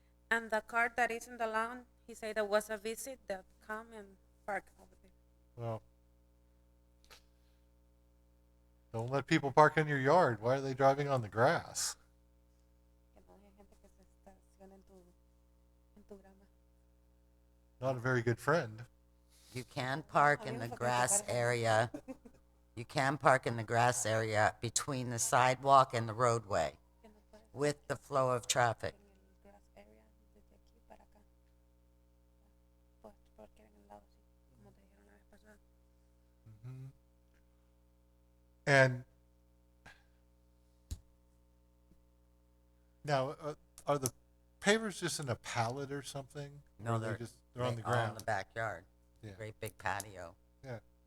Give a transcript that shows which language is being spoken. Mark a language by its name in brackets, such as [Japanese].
[English] And the car that is in the lawn, he said there was a visit that come and park over there. Well, don't let people park in your yard. Why are they driving on the grass? [Spanish] Que no haya gente que se estacione en tu grama. [English] Not a very good friend. You can park in the grass area. You can park in the grass area between the sidewalk and the roadway [Spanish] Que no puede [English] with the flow of traffic. [Spanish] en el [English] grass area, [Spanish] desde aquí para acá. Pues porque en el lado, sí, como te dijeron la vez pasada. Mhm. [English] And now, are the pavers just in a pallet or something? No, Or they're they're on the all in ground. the backyard. Yeah. Great big patio. Yeah.